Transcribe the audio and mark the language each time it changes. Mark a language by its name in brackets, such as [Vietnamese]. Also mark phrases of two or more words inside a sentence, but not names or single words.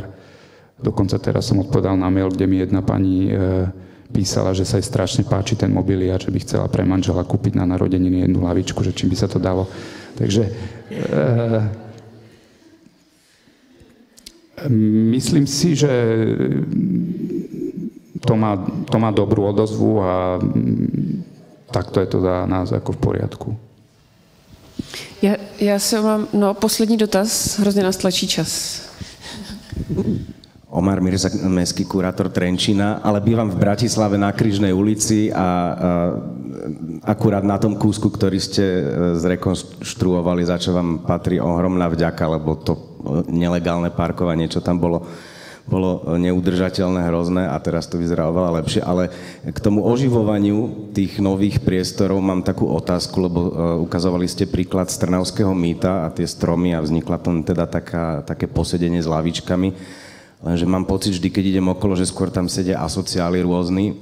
[Slovak] Dokonca teraz som odpovedal na mail, kde mi jedna pani písala, že sa jej strašne páči ten mobiliár, že by chcela pre manžela kúpiť na narodeniny jednu lavičku, že čím by sa to dalo. Takže myslím si, že to má dobrú odozvu a takto je to za nás ako v poriadku. [Czech] Já se mám, poslední dotaz, hrozně nás tlačí čas. [Slovak] Omar Mirza, mestský kurátor Trenčína, ale bývam v Bratislave na Krížnej ulici a akurát na tom kúsku, ktorý ste zrekonštruovali, za čo vám patrí ohromná vďaka, lebo to nelegálne parkovanie, čo tam bolo neudržateľné, hrozné a teraz to vyzerá oveľa lepšie, ale k tomu oživovaniu tých nových priestorov mám takú otázku, lebo ukazovali ste príklad z Trnavského mýta a tie stromy a vznikla tam teda také posedenie s lavičkami, lenže mám pocit vždy, keď idem okolo, že skôr tam sedia asociáli rôzni.